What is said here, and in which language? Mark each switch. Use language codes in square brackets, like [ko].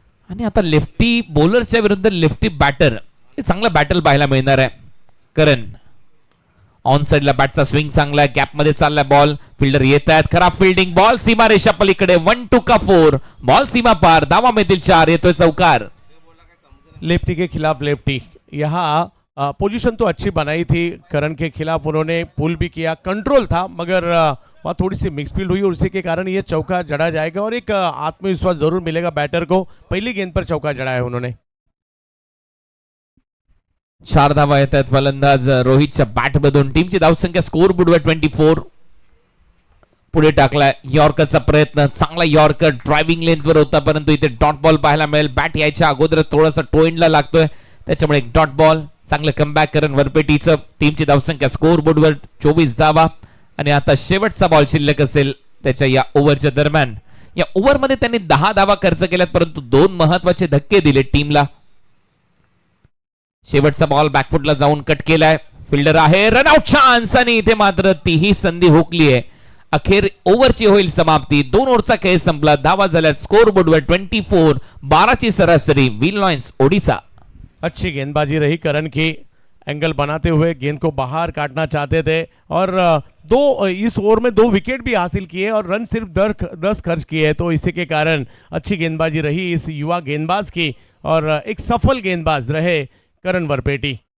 [mr] आणि आता लेफ्टी बॉलरच्या विरुद्ध लेफ्टी बॅटर, हे चांगला बॅटल पाहायला मिळणार आहे. करण ऑन साइडला बॅटचा स्विंग चांगला आहे, गॅप मध्ये चाललाय बॉल, फिल्डर येत आहेत, खराब फिल्डिंग, बॉल सीमा रेषा पलीकडे, 1-2 का 4, बॉल सीमा पार, दावा मिळतील 4, येतोय चौकार. [hi] लेफ्टी के खिलाफ लेफ्टी, यहाँ पोजीशन तो अच्छी बनाई थी करण के खिलाफ, उन्होंने पुल भी किया, कंट्रोल था, मगर वहाँ थोड़ी सी मिक्स फील्ड हुई और उसी के कारण ये चौका जड़ा जाएगा और एक आत्मविश्वास जरूर मिलेगा बैटर को. पहली गेंद पर चौका जड़ा है उन्होंने. [mr] 4 धावा येत आहेत फलंदाज रोहितच्या बॅट मधून. टीमची धावसंख्या स्कोर बोर्डवर 24. पुढे टाकलाय यॉर्करचा प्रयत्न, चांगला यॉर्कर ड्रायव्हिंग लेंथवर होता, परंतु इथे डॉट बॉल पाहायला मिळेल. बॅट यायच्या अगोदर थोडासा टो एंडला लागतोय, त्याच्यामुळे एक डॉट बॉल. चांगलं कमबॅक करण वरपेटीचं. टीमची धावसंख्या स्कोर बोर्डवर 24 धावा आणि आता शेवटचा बॉल शिल्लक असेल त्याच्या या ओव्हरच्या दरम्यान. या ओव्हरमध्ये त्यांनी 10 धावा खर्च केल्यात, परंतु 2 महत्वाचे धक्के दिले टीमला. शेवटचा बॉल बॅकफुटला जाऊन कट केलाय, फिल्डर आहे, रनआउट चान्स आणि इथे मात्र तीही संधी हुकली आहे. अखेर ओव्हरची होईल समाप्ती. 2 ओव्हरचा खेळ संपला, धावा झाल्यात स्कोर बोर्डवर 24, 12ची सरासरी. Will Lions Odisha. [hi] अच्छी गेंदबाजी रही करण की, एंगल बनाते हुए गेंद को बाहर काटना चाहते थे और इस ओवर में 2 विकेट भी हासिल किए और रन सिर्फ 10 खर्च किए, तो इसी के कारण अच्छी गेंदबाजी रही इस युवा गेंदबाज की और एक सफल गेंदबाज रहे करण वरपेटी.